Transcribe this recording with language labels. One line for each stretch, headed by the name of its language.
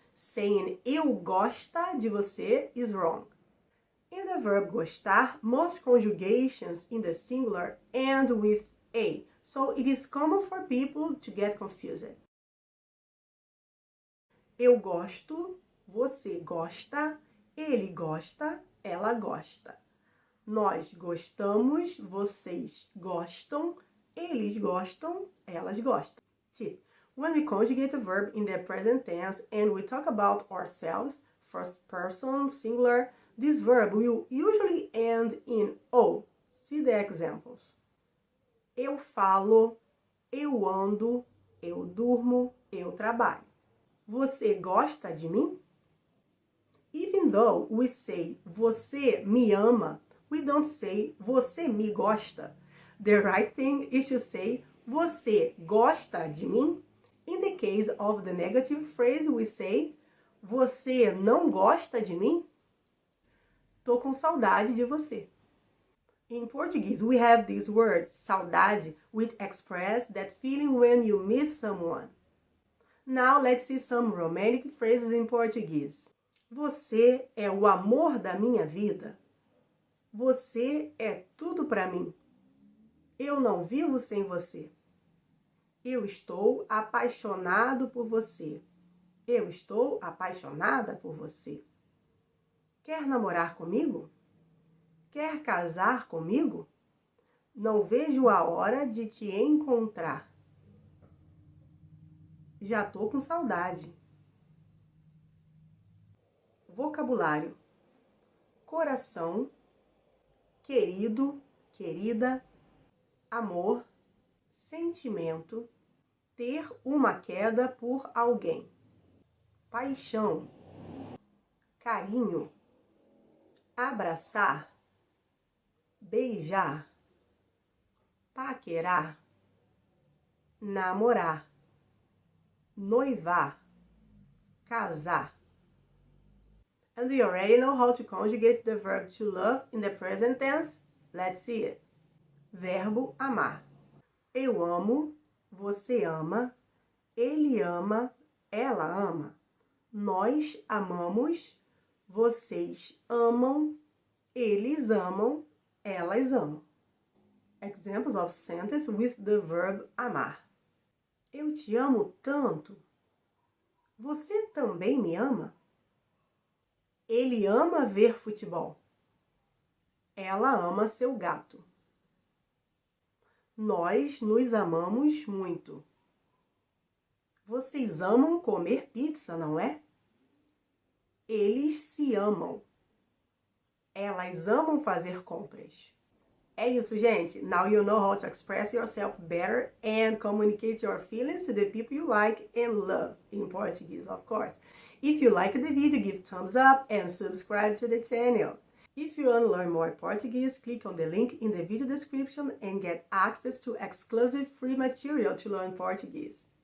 English: Saying
Portuguese: eu gosta de você
English: is wrong. In the verb gostar, most conjugations in the singular end with a, so it is common for people to get confused.
Portuguese: Eu gosto, você gosta, ele gosta, ela gosta. Nós gostamos, vocês gostam, eles gostam, elas gostam.
English: Tip. When we conjugate a verb in the present tense and we talk about ourselves, first person, singular, this verb will usually end in O. See the examples.
Portuguese: Eu falo, eu ando, eu durmo, eu trabalho. Você gosta de mim?
English: Even though we say
Portuguese: você me ama,
English: we don't say
Portuguese: você me gosta.
English: The right thing is to say
Portuguese: você gosta de mim?
English: In the case of the negative phrase, we say
Portuguese: você não gosta de mim? Tô com saudade de você.
English: In Portuguese, we have this word, saudade, which express that feeling when you miss someone. Now let's see some romantic phrases in Portuguese.
Portuguese: Você é o amor da minha vida. Você é tudo para mim. Eu não vivo sem você. Eu estou apaixonado por você. Eu estou apaixonada por você. Quer namorar comigo? Quer casar comigo? Não vejo a hora de te encontrar. Já tô com saudade. Vocabulário: coração, querido, querida, amor, sentimento, ter uma queda por alguém, paixão, carinho, abraçar, beijar, paquerar, namorar, noivar, casar.
English: And you already know how to conjugate the verb to love in the present tense? Let's see it.
Portuguese: Verbo amar. Eu amo, você ama, ele ama, ela ama. Nós amamos, vocês amam, eles amam, elas amam.
English: Examples of sentence with the verb amar.
Portuguese: Eu te amo tanto. Você também me ama? Ele ama ver futebol. Ela ama seu gato. Nós nos amamos muito. Vocês amam comer pizza, não é? Eles se amam. Elas amam fazer compras. É isso, gente.
English: Now you know how to express yourself better and communicate your feelings to the people you like and love in Portuguese, of course. If you like the video, give thumbs up and subscribe to the channel. If you want to learn more Portuguese, click on the link in the video description and get access to exclusive free material to learn Portuguese.